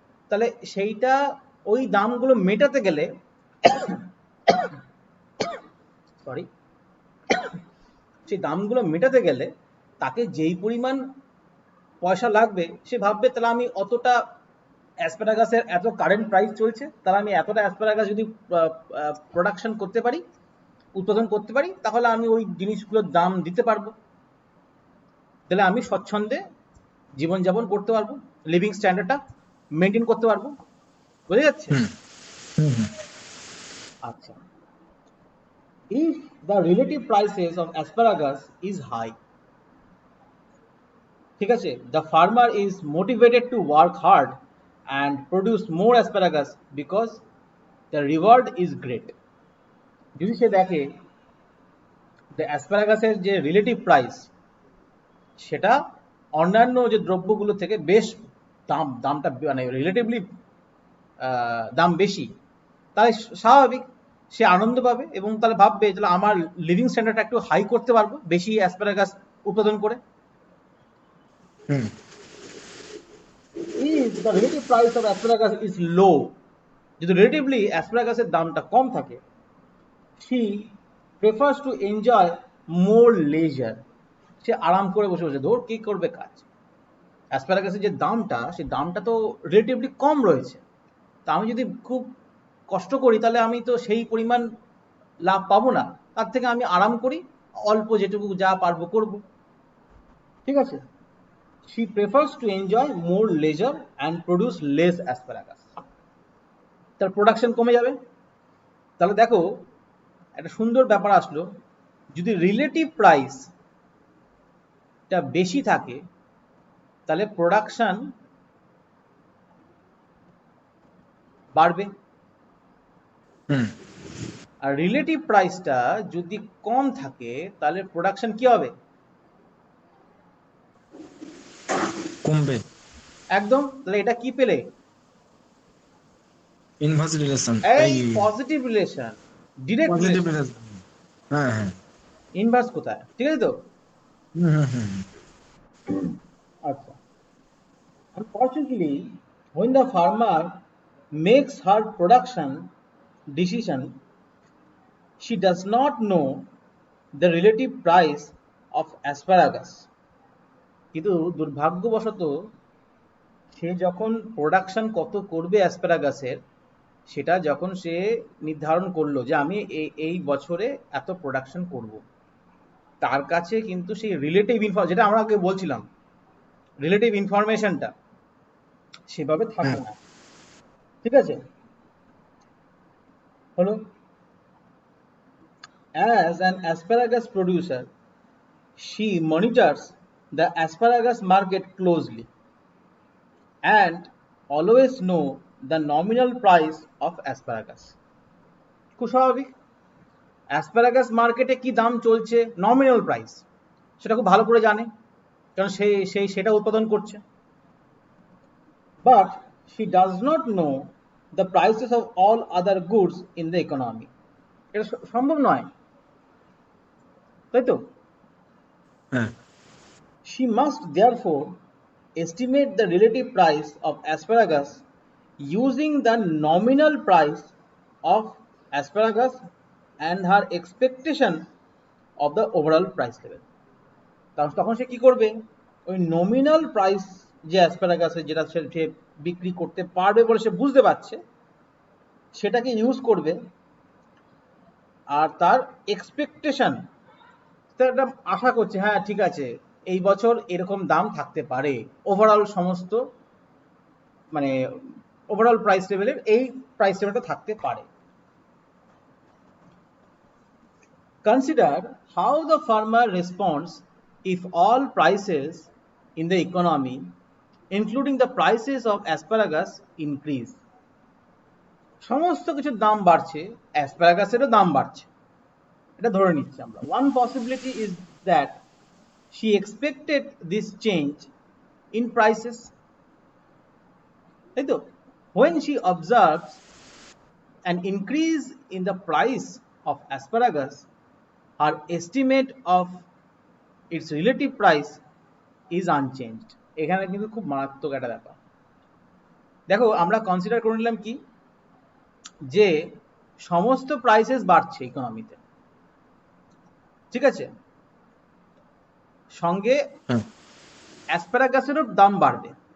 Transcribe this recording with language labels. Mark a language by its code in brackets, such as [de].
[bn] তাহলে সেইটা, ওই দামগুলো মেটাতে গেলে, সরি, সেই দামগুলো মেটাতে গেলে তাকে যেই পরিমাণ পয়সা লাগবে, সে ভাববে তাহলে আমি অতটা অ্যাসপ্যারাগাসের এত কারেন্ট প্রাইস চলছে, তাহলে আমি এতটা অ্যাসপ্যারাগাস যদি প্রোডাকশন করতে পারি, উৎপাদন করতে পারি, তাহলে আমি ওই জিনিসগুলোর দাম দিতে পারবো, তাহলে আমি স্বচ্ছন্দে জীবনযাপন করতে পারবো, লিভিং স্ট্যান্ডার্ডটা মেনটেন করতে পারবো। বোঝা যাচ্ছে? হুম, হুম, হুম, আচ্ছা, [en] if the relative prices of asparagus is high, [bn] ঠিক আছে, [en] the farmer is motivated to work hard and produce more asparagus because the reward is great। [bn] যদি সে দেখে যে অ্যাসপ্যারাগাসের যে রিলেটিভ প্রাইস, সেটা অন্যান্য যে দ্রব্যগুলো থেকে বেশ দামটা মানে রিলেটিভলি দাম বেশি, তাহলে স্বাভাবিক সে আনন্দ পাবে এবং তাহলে ভাববে তাহলে আমার লিভিং স্ট্যান্ডার্ডটা একটু হাই করতে পারবো বেশি অ্যাসপ্যারাগাস উৎপাদন করে। হুম, [en] If the relative price of asparagus is low, [bn] যদি রিলেটিভলি অ্যাসপ্যারাগাসের দামটা কম থাকে, [en] she prefers to enjoy more leisure। [bn] সে আরাম করে বসে বসে ধর কি করবে কাজ। অ্যাসপ্যারাগাসের যে দামটা, সেই দামটা তো রিলেটিভলি কম রয়েছে, তা আমি যদি খুব কষ্ট করি তাহলে আমি তো সেই পরিমাণ লাভ পাবো না, তার থেকে আমি আরাম করি, অল্প যেটুকু যা পারবো করব। ঠিক আছে, [en] she prefers to enjoy more leisure and produce less asparagus। [bn] তার প্রোডাকশন কমে যাবে। তাহলে দেখো একটা সুন্দর ব্যাপার আসলো, যদি রিলেটিভ প্রাইসটা বেশি থাকে তাহলে প্রোডাকশন বাড়বে, হুম, আর রিলেটিভ প্রাইসটা যদি কম থাকে তাহলে প্রোডাকশন কি হবে? কমবে। একদম। তাহলে এটা কি পেলে? ইনভার্স রিলেশন, এই এই positive relation, direct positive relation. Relation. হ্যাঁ, হ্যাঁ, ইনভার্স কোথায়? ঠিক আছে তো? হুম, হুম, হুম, আচ্ছা, [en] unfortunately when the farmer makes her production decision, she does not know the relative price of asparagus। [bn] কিন্তু দুর্ভাগ্যবশত সে যখন প্রোডাকশন কত করবে অ্যাসপ্যারাগাসের, সেটা যখন সে নির্ধারণ করলো যে আমি এই বছরে এত প্রোডাকশন করব, তার কাছে কিন্তু সেই রিলেটিভ যেটা আমরা আগে বলছিলাম, রিলেটিভ ইনফরমেশনটা সেভাবে থাকে হ্যাঁ না। ঠিক আছে, হলো [en] as an asparagus producer, she monitors the asparagus market closely and always know the nominal price of asparagus. [bn] খুব স্বাভাবিক, অ্যাসপারাগাস মার্কেটে কি দাম চলছে, নমিনাল প্রাইস, সেটা খুব ভালো করে জানে, কারণ সেটা উৎপাদন করছে। [en] But she does not know the prices of all other goods in the economy. [bn] এটা সম্ভব নয়, তাই তো? হ্যাঁ [en] She must therefore estimate the relative price of asparagus using the nominal price of asparagus and her expectation of the overall price level. [bn] তখন সে কি করবে, ওই নমিনাল প্রাইস যে অ্যাসপারাগাসের, যেটা সে বিক্রি করতে পারবে বলে সে বুঝতে পারছে, সেটাকে ইউজ করবে, আর তার এক্সপেকটেশন, একটা আশা করছে, হ্যাঁ ঠিক আছে এই বছর এরকম দাম থাকতে পারে, ওভারঅল সমস্ত মানে ওভারঅল প্রাইস লেভেলের এই প্রাইস লেভেলটা থাকতে পারে। [en] Consider how the farmer responds if all prices in the economy, including the prices of asparagus, increase. [bn] সমস্ত কিছুর দাম বাড়ছে, অ্যাসপারাগাসেরও দাম বাড়ছে, এটা ধরে নিচ্ছি আমরা। [en] One possibility is that she expected this change in prices, [bn] তাই তো? [en] When she observes an increase in the price of asparagus, her estimate of its relative price is unchanged. [bn] এখানে কিন্তু খুব মারাত্মক একটা ব্যাপার। দেখো আমরা কনসিডার করে নিলাম কি, যে সমস্ত প্রাইসেস বাড়ছে ইকোনমিতে, ঠিক আছে, সঙ্গে হ্যাঁ অ্যাসপারাগাসেরও দাম বাড়বে।